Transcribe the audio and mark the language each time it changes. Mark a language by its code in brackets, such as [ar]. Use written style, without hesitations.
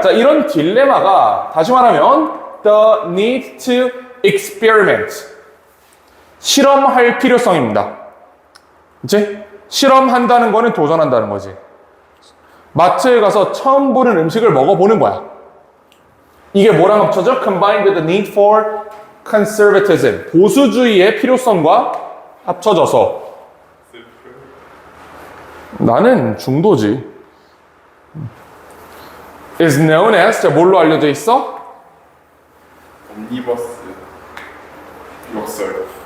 [ko] 자 이런 딜레마가 다시 말하면 [en] the need to experiment. [ko] 실험할 필요성입니다. 그치? 실험한다는 거는 도전한다는 거지. 마트에 가서 처음 보는 음식을 먹어보는 거야. 이게 뭐랑 합쳐져? [en] Combined with the need for conservatism. [ko] 보수주의의 필요성과 합쳐져서. 나는 중도지. [en] is known as, [ko] 자 뭘로 알려져 있어? 옴니버스 역설.